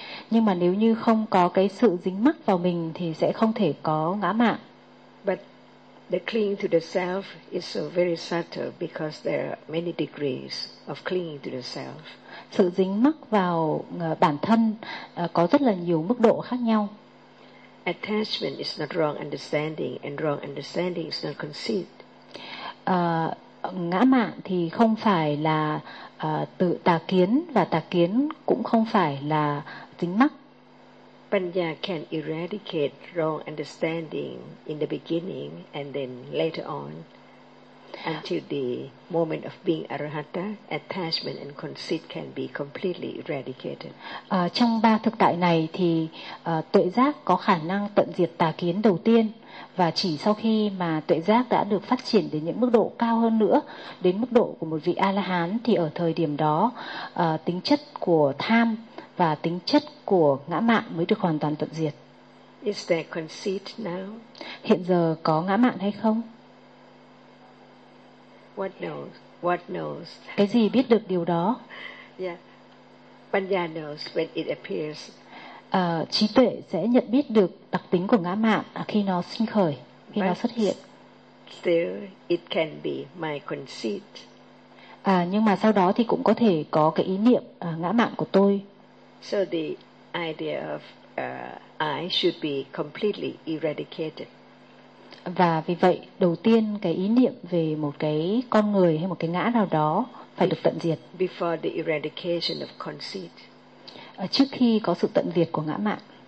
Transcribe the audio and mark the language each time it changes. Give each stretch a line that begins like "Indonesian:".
Vietnamese: Nhưng mà nếu như không có cái sự dính mắc vào mình thì sẽ không thể có ngã mạn.
English: But the clinging to the self is so very subtle because there are many degrees of clinging to the self.
Vietnamese: Sự dính mắc vào bản thân có rất là nhiều mức độ khác nhau.
English: Attachment is not wrong understanding, and wrong understanding is not conceit.
Vietnamese: Ngã mạn thì không phải là tự tà kiến, và tà kiến cũng không phải là dính mắc.
English: Panya can eradicate wrong understanding in the beginning and then later on. Until the moment of being arahata, attachment and conceit can be completely eradicated.
Vietnamese: Trong ba thực tại này thì tuệ giác có khả năng tận diệt tà kiến đầu tiên, và chỉ sau khi mà tuệ giác đã được phát triển đến những mức độ cao hơn nữa, đến mức độ của một vị A-la-hán, thì ở thời điểm đó tính chất của tham và tính chất của ngã mạn mới được hoàn toàn tận diệt.
English: Is there conceit now?
Vietnamese: Hiện giờ có ngã mạn hay không?
English: What knows? What knows?
Vietnamese: Cái gì biết được điều đó?
English: Yeah. Panya knows when it appears.
Vietnamese: Trí tuệ sẽ nhận biết được đặc tính của ngã mạn khi nó sinh khởi, khi
English: But
Vietnamese: nó xuất hiện.
English: Still, it can be my conceit.
Vietnamese: Nhưng mà sau đó thì cũng có thể có cái ý niệm ngã mạn của tôi.
English: So the idea of I should be completely eradicated.
Vietnamese: Và vì vậy, đầu tiên cái ý niệm về một cái con người hay một cái ngã nào đó phải được tận diệt.
English: Before the eradication of conceit.
Vietnamese: Trước khi có sự tận diệt của ngã mạn.